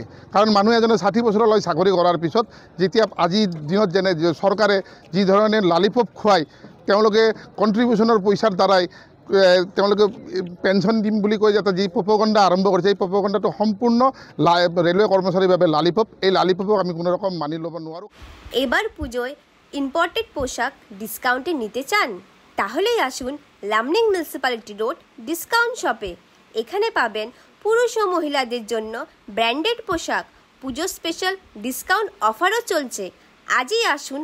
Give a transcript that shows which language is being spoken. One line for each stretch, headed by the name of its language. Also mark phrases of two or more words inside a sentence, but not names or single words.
Assamese: কাৰণ মানুহ এজনে 60 বছৰলৈ চাকৰি কৰাৰ পিছত যেতিয়া আজিৰ দিনত যেনে চৰকাৰে যি ধৰণে লালিপপ খুৱাই, তেওঁলোকে কণ্ট্ৰিবিউশ্যনৰ পইচাৰ দ্বাৰাই তেওঁলোকে পেঞ্চন দিম বুলি কৈ যাতে যি প্ৰপগণ্ডা আৰম্ভ কৰিছে, এই প্ৰপগণ্ডাটো সম্পূৰ্ণ ৰেলৱে কৰ্মচাৰীৰ বাবে লালিপপ। এই লালিপপক আমি কোনো রকম মানি ল'ব নোৱাৰোঁ।
Bangla: এবার পুজোয় ইম্পোর্টেড পোশাক ডিসকাউন্টে নিতে চান? তাহলেই আসুন লামডিং মিউনিসিপ্যালিটি রোড ডিসকাউন্ট শপে। এখানে পাবেন পুরুষ ও মহিলাদের জন্য ব্র্যান্ডেড পোশাক। পুজো
English: special discount offer
Bangla: চলছে। আজই আসুন।